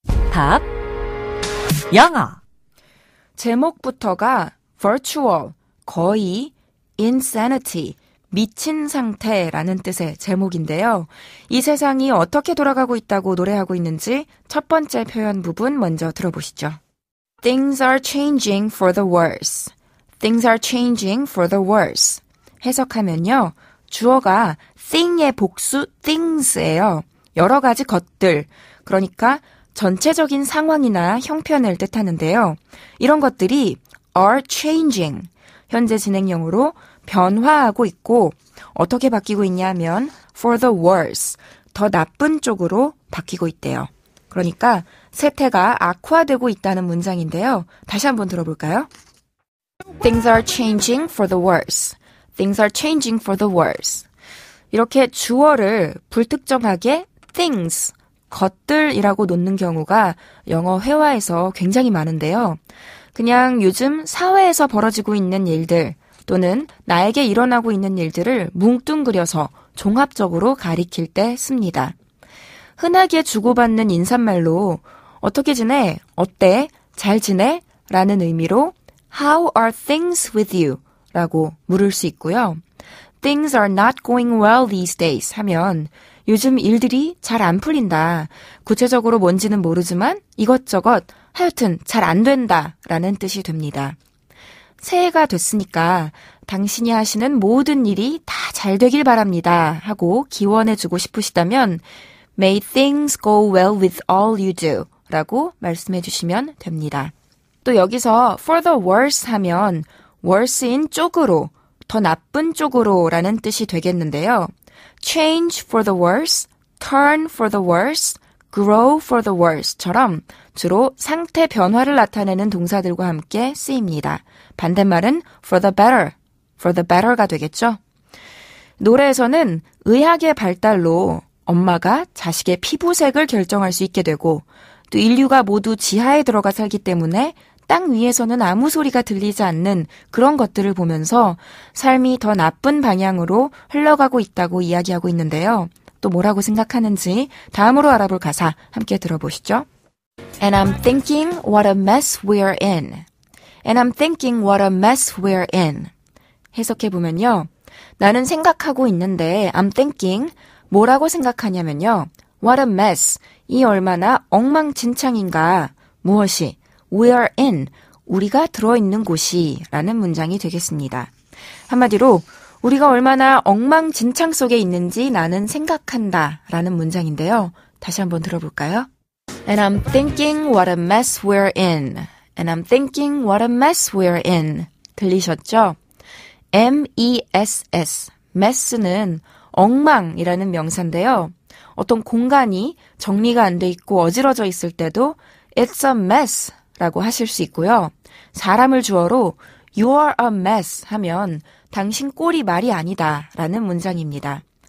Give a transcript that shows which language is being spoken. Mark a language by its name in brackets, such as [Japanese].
[Korean] 팝 영어. 제목부터가 Virtual, 거의, Insanity, 미친 상태라는 뜻의 제목인데요. 이 세상이 어떻게 돌아가고 있다고 노래하고 있는지 첫 번째 표현 부분 먼저 들어보시죠. [English] Things are changing for the worse. Things are changing for the worse. [Korean] 해석하면요. 주어가 thing의 복수 things예요. 여러 가지 것들, 그러니까 전체적인 상황이나 형편을 뜻하는데요. 이런 것들이 [English] are changing, [Korean] 현재 진행형으로 변화하고 있고 어떻게 바뀌고 있냐면 [English] for the worse, [Korean] 더 나쁜 쪽으로 바뀌고 있대요. 그러니까 세태가 악화되고 있다는 문장인데요. 다시 한번 들어볼까요? [English] Things are changing for the worse. Things are changing for the worse. [Korean] 이렇게 주어를 불특정하게 things, 것들이라고 놓는 경우가 영어 회화에서 굉장히 많은데요. 그냥 요즘 사회에서 벌어지고 있는 일들 또는 나에게 일어나고 있는 일들을 뭉뚱그려서 종합적으로 가리킬 때 씁니다. 흔하게 주고받는 인사말로 어떻게 지내? 어때? 잘 지내? 라는 의미로 [English] How are things with you? [Korean] 라고 물을 수 있고요. [English] Things are not going well these days [Korean] 하면 요즘 일들이 잘 안 풀린다. 구체적으로 뭔지는 모르지만 이것저것 하여튼 잘 안 된다 라는 뜻이 됩니다. 새해가 됐으니까 당신이 하시는 모든 일이 다 잘 되길 바랍니다 하고 기원해주고 싶으시다면 [English] May things go well with all you do [Korean] 라고 말씀해 주시면 됩니다. 또 여기서 [English] for the worse [Korean] 하면 worse인 쪽으로, 더 나쁜 쪽으로 라는 뜻이 되겠는데요. [English] change for the worse, turn for the worse, grow for the worse [Korean] 처럼 주로 상태 변화를 나타내는 동사들과 함께 쓰입니다. 반대말은 [English] for the better [Korean] 가 되겠죠. 노래에서는 의학의 발달로 엄마가 자식의 피부색을 결정할 수 있게 되고 또 인류가 모두 지하에 들어가 살기 때문에 땅 위에서는 아무 소리가 들리지 않는 그런 것들을 보면서 삶이 더 나쁜 방향으로 흘러가고 있다고 이야기하고 있는데요. 또 뭐라고 생각하는지 다음으로 알아볼 가사 함께 들어보시죠. [English] And I'm thinking what a mess we're in. And I'm thinking what a mess we're in. [Korean] 해석해보면요. 나는 생각하고 있는데 [English] I'm thinking [Korean] 뭐라고 생각하냐면요. [English] What a mess. [Korean] 이 얼마나 엉망진창인가. 무엇이? [English] We're in. [Korean] 우리가 들어있는 곳이 라는 문장이 되겠습니다. 한마디로 우리가 얼마나 엉망진창 속에 있는지 나는 생각한다 라는 문장인데요. 다시 한번 들어볼까요? [English] And I'm thinking what a mess we're in. And I'm thinking what a mess we're in. [Korean] 들리셨죠? M-E-S-S. mess는 엉망이라는 명사인데요. 어떤 공간이 정리가 안 돼 있고 어지러져 있을 때도 [English] It's a mess [Korean] 라고 하실 수 있고요. 사람을 주어로 [English] You are a mess [Korean] 하면 당신 꼴이 말이 아니다 라는 문장입니다.